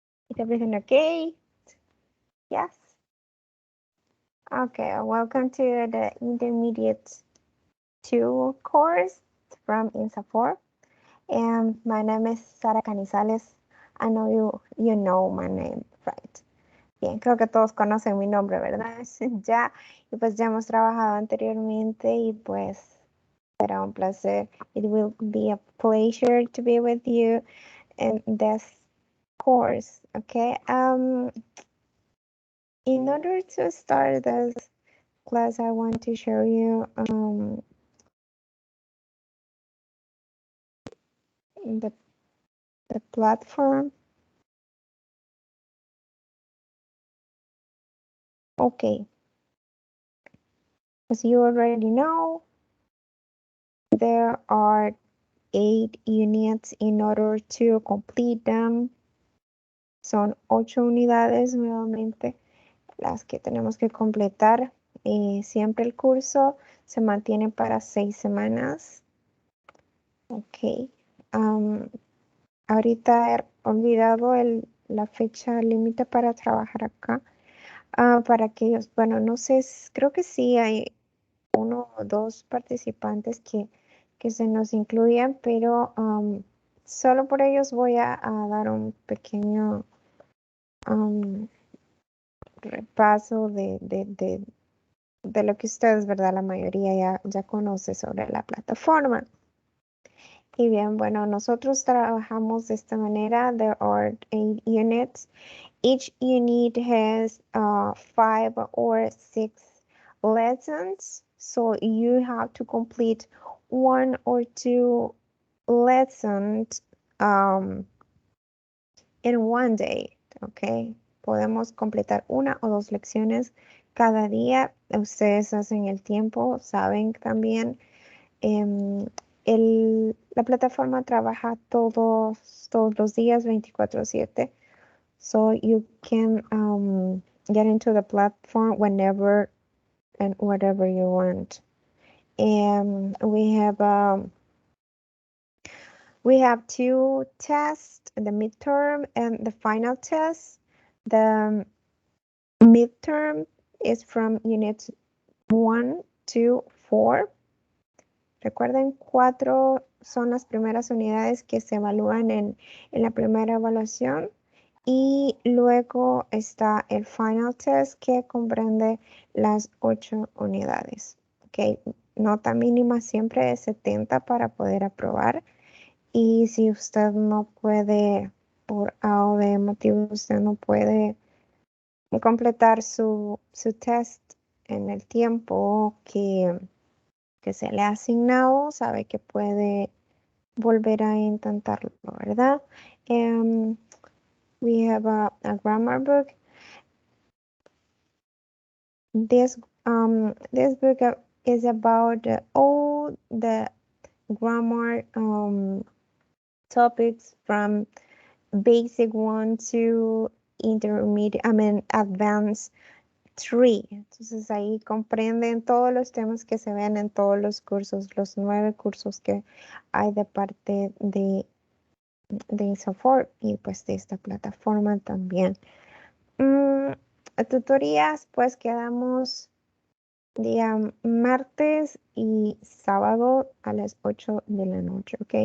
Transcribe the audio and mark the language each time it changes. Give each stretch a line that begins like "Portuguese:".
English: Is everything okay? Yes. Okay. Welcome to the Intermediate 2 course from INSA4. And my name is Sara Canizales. I know you know my name, right?
Spanish: Bien, creo que todos conocen mi nombre, ¿verdad? Ya, y pues ya hemos trabajado anteriormente y pues será un placer.
English: It will be a pleasure to be with you in this course, okay? In order to start this class, I want to show you the, the platform. Okay, as you already know, there are 8 units in order to complete them.
Spanish: Son 8 unidades nuevamente las que tenemos que completar. Siempre el curso se mantiene para 6 semanas. Ok. Ahorita he olvidado la fecha límite para trabajar acá. Para aquellos, bueno, no sé, creo que sí hay 1 o 2 participantes que se nos incluyen, pero solo por ellos voy a dar un pequeño repaso de lo que ustedes, ¿verdad? La mayoría ya conoce sobre la plataforma. Y bien, bueno, nosotros trabajamos de esta manera.
English: There are 8 units. Each unit has 5 or 6 lessons. So you have to complete 1 or 2 lessons in one day, ¿ok?
Spanish: Podemos completar 1 o 2 lecciones cada día. Ustedes hacen el tiempo, saben también. La plataforma trabaja todos los días 24/7.
English: So you can get into the platform whenever and whatever you want. And we have 2 tests, the midterm and the final test. The midterm is from units 1 to 4.
Spanish: Recuerden, 4 son las primeras unidades que se evalúan en la primera evaluación. Y luego está el final test que comprende las 8 unidades. Okay. Nota mínima siempre es 70 para poder aprobar. Y si usted no puede, por A o B motivo, usted no puede completar su test en el tiempo que se le ha asignado, sabe que puede volver a intentarlo, ¿verdad?
English: We have a grammar book. This book is about all the grammar topics from basic 1 to intermediate, advanced 3.
Spanish: Entonces ahí comprenden todos los temas que se ven en todos los cursos, los 9 cursos que hay de parte de INSA4 y pues de esta plataforma también. Tutorías, pues quedamos día martes y sábado a las 8 de la noche, ¿ok?